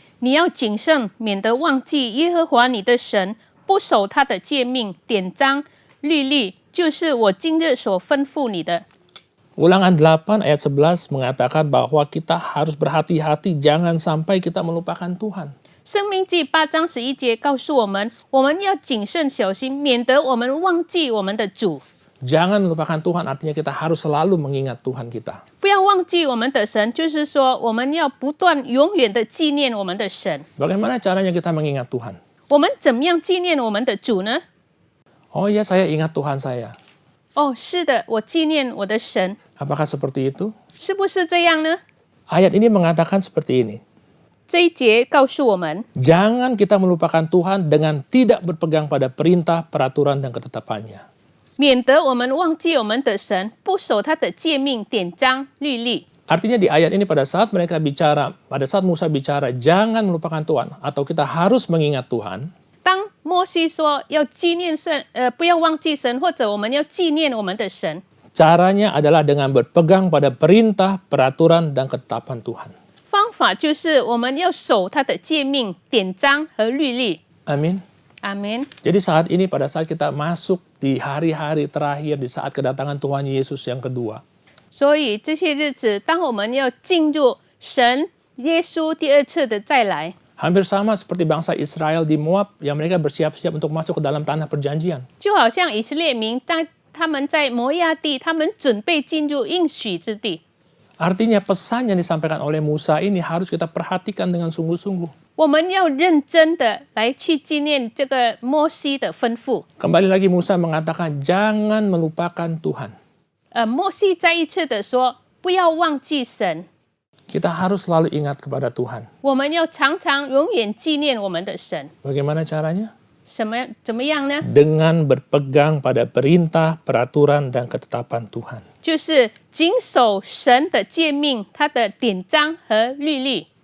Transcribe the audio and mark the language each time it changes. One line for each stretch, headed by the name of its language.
Chinese: 你要谨慎，免得忘记耶和华你的神，不守他的诫命、典章、律例，就是我今日所吩咐你的。
Indonesian: Ulangan 8 ayat 11 mengatakan bahwa kita harus berhati-hati jangan sampai kita melupakan Tuhan.
Chinese: 生命记8章11节告诉我们，我们要谨慎小心，免得我们忘记我们的主。
Indonesian: Jangan melupakan Tuhan artinya kita harus selalu mengingat Tuhan kita.
Chinese: 不要忘记我们的神，就是说我们要不断永远的纪念我们的神。
Indonesian: Bagaimana caranya kita mengingat Tuhan?
Chinese: 我们怎么样纪念我们的主呢？
Indonesian: Oh iya, saya ingat Tuhan saya.
Chinese: 哦，是的，我纪念我的神，
Indonesian: Apakah seperti itu?
Chinese: 是不是这样呢？
Indonesian: Ayat ini mengatakan seperti ini.
Chinese: 这一节告诉我们，
Indonesian: Jangan kita melupakan Tuhan dengan tidak berpegang pada perintah, peraturan, dan ketetapannya.
Chinese: 免得我们忘记我们的神，不守他的诫命、典章、律例。
Indonesian: Artinya di ayat ini pada saat Musa bicara, jangan melupakan Tuhan, atau kita harus mengingat Tuhan.
Chinese: 当摩西说要纪念神，不要忘记神，或者我们要纪念我们的神，
Indonesian: Caranya adalah dengan berpegang pada perintah, peraturan, dan ketetapan Tuhan.
Chinese: 方法就是我们要守他的诫命、典章和律例。
Indonesian: Amin.
Chinese: 阿门。
Indonesian: Jadi saat ini pada saat kita masuk di hari-hari terakhir, di saat kedatangan Tuhan Yesus yang kedua.
Chinese: 所以这些日子，当我们要进入神耶稣第二次的再来，
Indonesian: Hampir sama seperti bangsa Israel di Moab yang mereka bersiap-siap untuk masuk ke dalam tanah perjanjian.
Chinese: 就好像以色列民他们在摩亚地，他们准备进入应许之地。
Indonesian: Artinya pesan yang disampaikan oleh Musa ini harus kita perhatikan dengan sungguh-sungguh.
Chinese: 我们要认真的来去纪念这个摩西的吩咐。
Indonesian: Kembali lagi Musa mengatakan jangan melupakan Tuhan.
Chinese: 摩西再一次的说，不要忘记神。
Indonesian: Kita harus selalu ingat kepada Tuhan.
Chinese: 我们要常常永远纪念我们的神。
Indonesian: Bagaimana caranya?
Chinese: 怎么样呢？
Indonesian: Dengan berpegang pada perintah, peraturan, dan ketetapan Tuhan.
Chinese: 就是谨守神的诫命、他的典章和律例。